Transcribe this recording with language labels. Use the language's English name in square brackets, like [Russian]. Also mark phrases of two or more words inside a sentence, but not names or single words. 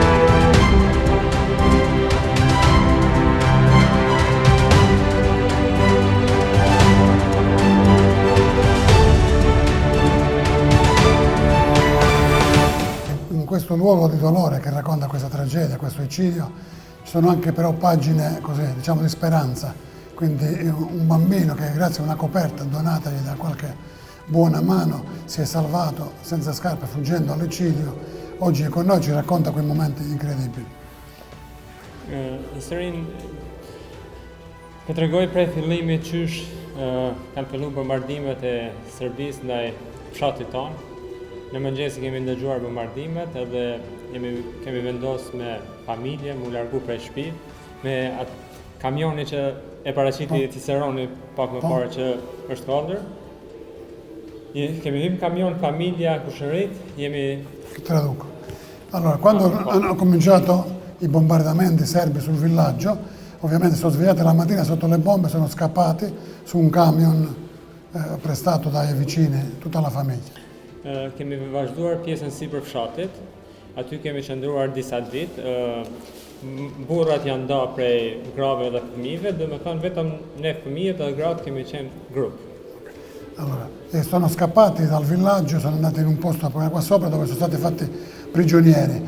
[Italian] In questo luogo di dolore che racconta questa tragedia, questo eccidio, ci sono anche però pagine così, diciamo, di speranza. Quindi un bambino che grazie a una coperta donatagli da qualche buona mano si è salvato senza scarpe fuggendo all'eccidio, oggi è con noi, ci racconta quei momenti incredibili. [Albanian] Historinë po tregoj prej fillimit qysh kanë filluar bombardimet e Serbisë ndaj fshatit tonë. Në mëngjes kemi ndëgjuar bombardimet edhe kemi vendosur me familje mu largu prej shtëpi me atë kamioni që e paraqiti Ciceroni pak më parë që është kaldër. Kemi hym kamion, famiglia, kushërit, jemi... [Italian] Traduco. Allora, quando hanno cominciato i bombardamenti serbi sul villaggio, ovviamente sono svegliati la mattina sotto le bombe, sono scappati su un camion prestato dai vicini, tutta la famiglia. [Albanian] Kemi vazhduar pjesën sipër fshatit, aty kemi qëndruar disa ditë, burrat janë nda prej grave dhe fëmijëve, dhe me thënë vetëm ne fëmijët dhe gratë kemi qenë gruppo. [Italian] Allora, sono scappati dal villaggio, sono andati in un posto qua sopra dove sono stati fatti prigionieri.